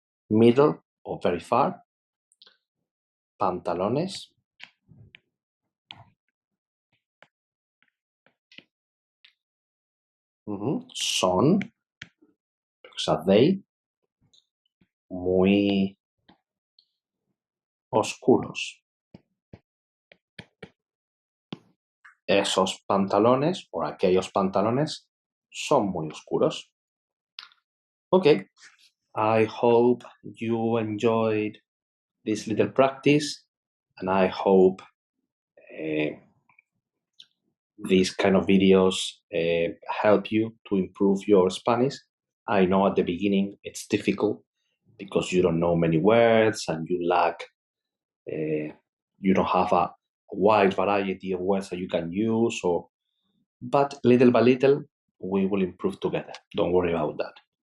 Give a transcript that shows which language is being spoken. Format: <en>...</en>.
<en>middle or very far,</en> <es>pantalones,</es> <en>son, because are they,</en> <es>muy oscuros. Esos pantalones o aquellos pantalones son muy oscuros.</es> <en>Okay, I hope you enjoyed this little practice, and I hope these kind of videos help you to improve your Spanish. I know at the beginning it's difficult because you don't know many words and you lack, you don't have a wide variety of words that you can use, but little by little we will improve together. Don't worry about that.</en>